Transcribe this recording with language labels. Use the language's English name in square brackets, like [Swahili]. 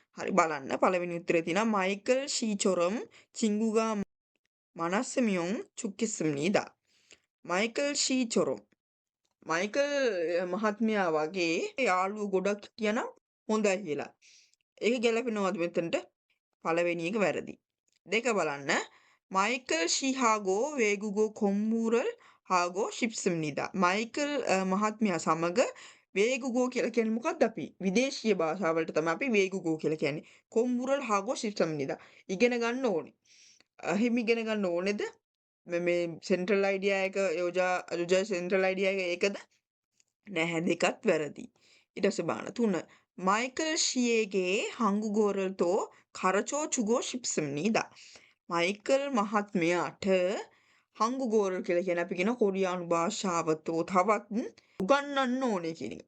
[Sinhala] හරි බලන්න පළවෙනි උත්තරේ තියෙනවා [Korean] 마이클 시처럼 친구가 많았으면 좋겠습니다. 마이클 시처럼 [Sinhala] 마이클 මහත්මයා වගේ යාළුවෝ ගොඩක් කියනම් හොඳයි කියලා. ඒක ගැලපෙනවද මෙතනට? පළවෙනි එක වැරදි. දෙක බලන්න. [Korean] 마이클 씨하고 외국어 공부를 하고 싶습니다. [Sinhala] 마이클 මහත්මයා සමග 외국어 කියලා කියන්නේ මොකක්ද අපි? විදේශීය භාෂාවලට තමයි අපි 외국어 කියලා කියන්නේ. [Korean] 공부를 하고 싶습니다. [Sinhala] ඉගෙන ගන්න ඕනේ. එහෙම ඉගෙන ගන්න ඕනේද? මේ සෙන්ට්‍රල් අයිඩියා එක යෝජා සෙන්ට්‍රල් අයිඩියා එක ඒකද? නැහැ දෙකත් වැරදි. ඊට පස්සේ බලන්න 3. [Korean] 마이클 씨에게 한국어를 더 가르쳐 주고 싶습니다. [Sinhala] 마이클 මහත්මයාට 한국어를 කියලා කියන අපි කියන කොරියානු භාෂාව තවත් උගන්වන්න ඕනේ කියන එක.